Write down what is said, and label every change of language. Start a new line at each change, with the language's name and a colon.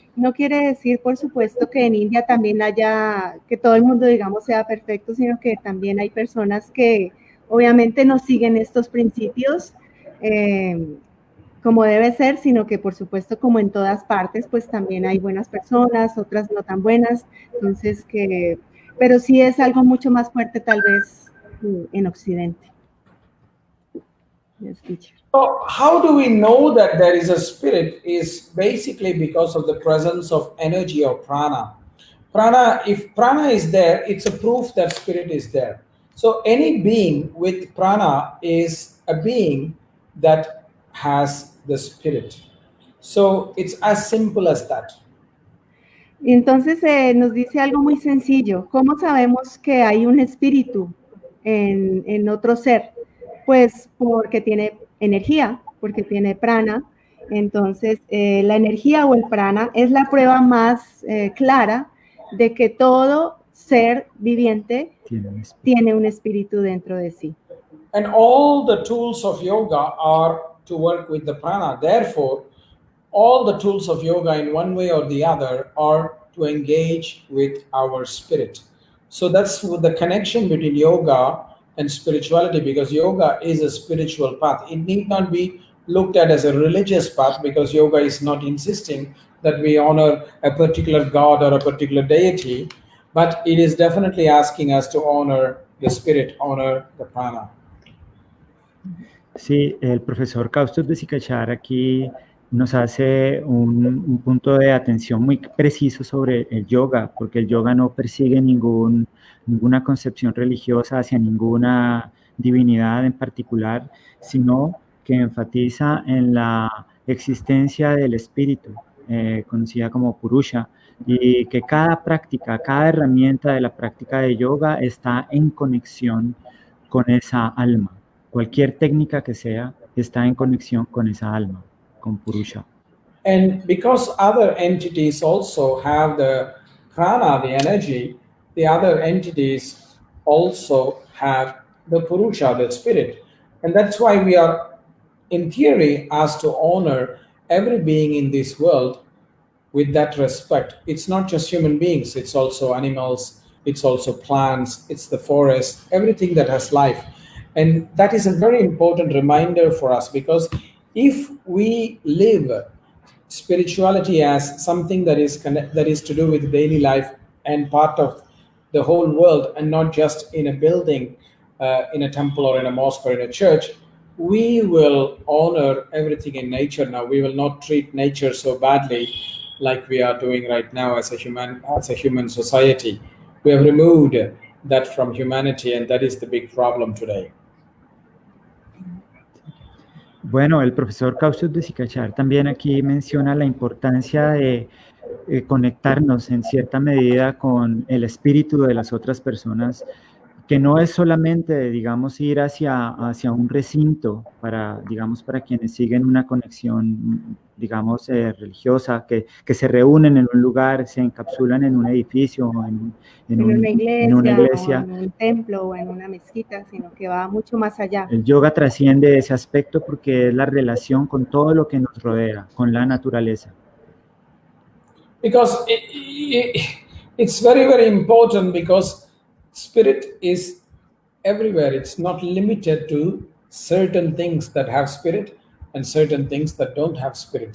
Spanish: No quiere decir, por supuesto, que en India también haya, que todo el mundo, digamos, sea perfecto, sino que también hay personas que obviamente no siguen estos principios como debe ser, sino que por supuesto, como en todas partes, pues también hay buenas personas, otras no tan buenas, entonces pero sí es algo mucho más fuerte tal vez en Occidente.
English: Yes, teacher. So how do we know that there is a spirit is basically because of the presence of energy or prana. If prana is there, it's a proof that spirit is there. So any being with prana is a being that has the spirit. So it's as simple as that.
Spanish: Entonces nos dice algo muy sencillo. ¿Cómo sabemos que hay un espíritu en otro ser? Pues porque tiene energía, porque tiene prana. Entonces, la energía o el prana es la prueba más clara de que todo ser viviente tiene un espíritu dentro de sí.
English: And all the tools of yoga are to work with the prana. Therefore, all the tools of yoga in one way or the other are to engage with our spirit. So that's the connection between yoga and spirituality, because yoga is a spiritual path. It need not be looked at as a religious path, because yoga is not insisting that we honor a particular god or a particular deity, but it is definitely asking us to honor the spirit, honor the prana.
Spanish: Sí, el profesor Kausthub Desikachar aquí nos hace un punto de atención muy preciso sobre el yoga, porque el yoga no persigue ninguna concepción religiosa hacia ninguna divinidad en particular, sino que enfatiza en la existencia del espíritu, conocida como Purusha, y que cada práctica, cada herramienta de la práctica de yoga está en conexión con esa alma. Cualquier técnica que sea está en conexión con esa alma, con Purusha.
English: And because other entities also have the prana, the energy, the other entities also have the Purusha, the spirit. And that's why we are, in theory, asked to honor every being in this world with that respect. It's not just human beings, it's also animals, it's also plants, it's the forest, everything that has life. And that is a very important reminder for us, because if we live spirituality as something that is to do with daily life and part of the whole world, and not just in a building, in a temple or in a mosque or in a church, we will honor everything in nature. Now we will not treat nature so badly like we are doing right now as a human society. We have removed that from humanity, and that is the big problem today.
Spanish: Bueno, el profesor Kausthub Desikachar también aquí menciona la importancia de conectarnos en cierta medida con el espíritu de las otras personas, que no es solamente, digamos, ir hacia un recinto para quienes siguen una conexión, digamos, religiosa, que se reúnen en un lugar, se encapsulan en un edificio, en una iglesia, o en un templo o en una mezquita, sino que va mucho más allá. El yoga trasciende ese aspecto porque es la relación con todo lo que nos rodea, con la naturaleza.
English: Because it's very, very important, because spirit is everywhere. It's not limited to certain things that have spirit and certain things that don't have spirit.